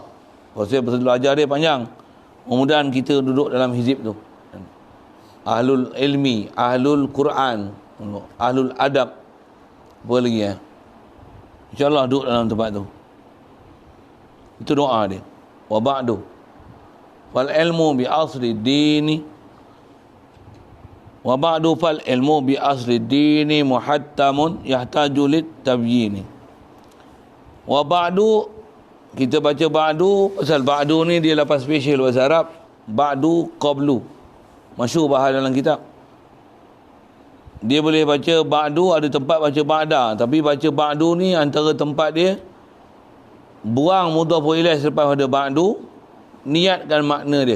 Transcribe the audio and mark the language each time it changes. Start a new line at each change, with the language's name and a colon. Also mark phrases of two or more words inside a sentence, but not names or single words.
Malay: Pasal belajar dia panjang. Mudah-mudahan kita duduk dalam hizib tu.
Arabic: أهل العلم أهل القرآن أهل الأدب,
Malay: apa lagi ya? InsyaAllah duduk dalam tempat tu. Itu doa dia.
Arabic: وبعد فالعلم بأصل الدين وبعد فالعلم بأصل الدين محتم يحتاج للتبيين. وبعد,
Malay: kita baca ba'du, pasal ba'du ni dia lapan spesial bahasa Arab.
Arabic: بعد قبل,
Malay: masyhur bahas dalam kitab. Dia boleh baca ba'du, ada tempat baca ba'da, tapi baca ba'du ni antara tempat dia buang
Arabic: مضاف إليه
Malay: selepas pada ba'du, niatkan makna dia.